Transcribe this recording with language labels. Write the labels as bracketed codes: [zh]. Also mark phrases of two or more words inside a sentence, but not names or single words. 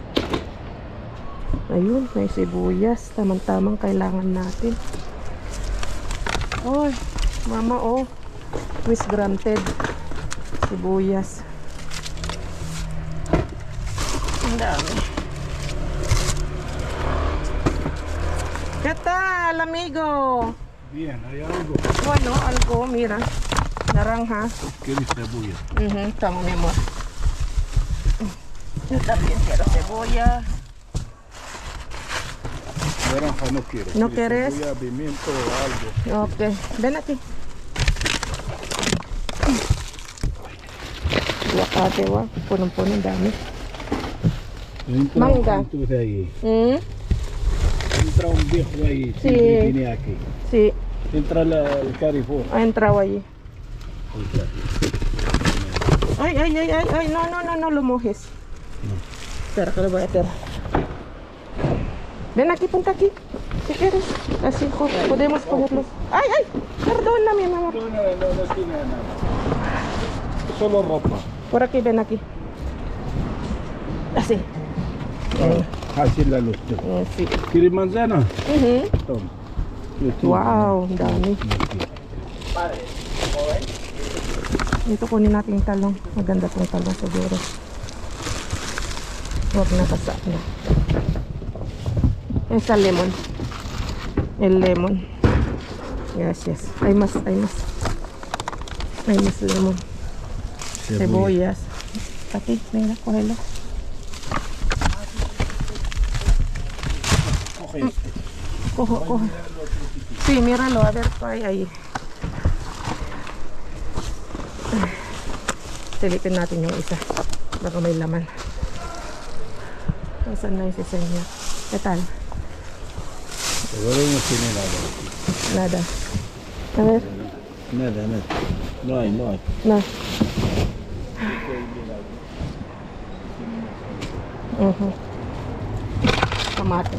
[tl] Ayun, may sibuyas. Tamang-tamang kailangan natin. Oy, mama oh. [en] Wish granted. [tl] Sibuyas. Ang dami. [es] ¿Qué tal, amigo? Bien, ¿hay algo? Bueno, algo, mira. Naranja. ¿Quieres cebolla? Toma, mi amor. Yo también quiero cebolla. Naranja no quiero. ¿No ¿Quieres quieres? cebolla, pimiento o algo? Ok, ven aquí. Aguacate, guau. [tl] Punong-puno, dami. [es] Entra [tl] Manga. [es] un de ahí. Mm? Entra un viejo ahí. Sí. Siempre viene aquí. Sí, Entra el Carrefour. ha entrado allí. Entra. Ay, ay, ay, ay, ay, no lo mojes. Espera que lo voy a hacer. Ven aquí, ponte aquí. Si quieres. Así podemos cogerlos. Ay, ay, perdóname, mi amor. No tiene nada. Solo ropa. Por aquí, ven aquí. Así. Así la luz. Sí. ¿Quieres manzana? Mhm. Toma. Yo tengo. [tl] Wow, ang dami. Ito kunin natin yung talong. Maganda tong talong siguro. Huwag na kasa na. [es] Esa lemon. El lemon. [en] Yes, yes. [es] Hay más lemon. Cebollas. Pati, mira, cógelo. Coge este. Coge. Sí, míralo, a ver qué hay ahí. [tl] Silipin natin yung isa. Baka may laman. Nasaan na yung si Senyor? [es] ¿Qué tal? Pero no tiene nada. Nada. A ver. Nada. No hay. No. Tomate.